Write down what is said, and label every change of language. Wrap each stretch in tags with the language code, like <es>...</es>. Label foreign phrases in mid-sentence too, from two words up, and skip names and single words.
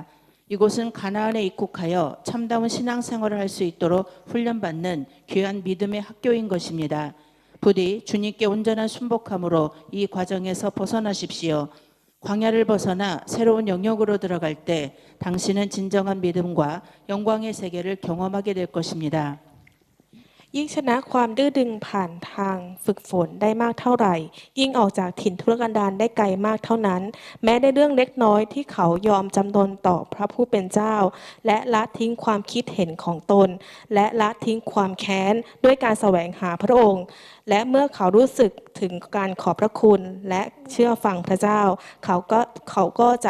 <ko>이곳은 가나안에 입국하여 참다운 신앙생활을 할 수 있도록 훈련받는 귀한 믿음의 학교인 것입니다. 부디 주님께 온전한 순복함으로 이 과정에서 벗어나십시오. 광야를 벗어나 새로운 영역으로 들어갈 때 당신은 진정한 믿음과 영광의 세계를 경험하게 될 것입니다.</ko> <th>ยิ่งชนะความดื้อดึงผ่านทางฝึกฝนได้มากเท่าไหร่ยิ่งออกจากถิ่นทุรกันดารได้ไกลมากเท่านั้นแม้ในเรื่องเล็กน้อยที่เขายอมจำนนต่อพระผู้เป็นเจ้าและละทิ้งความคิดเห็ นของตนและละทิ้งความแค้นด้วยการแสวงหาพระองค์และเมื่อเขารู้สึกถึงการขอบพระคุณและเชื่อฟังพระเจ้าเขาก็จะ</th>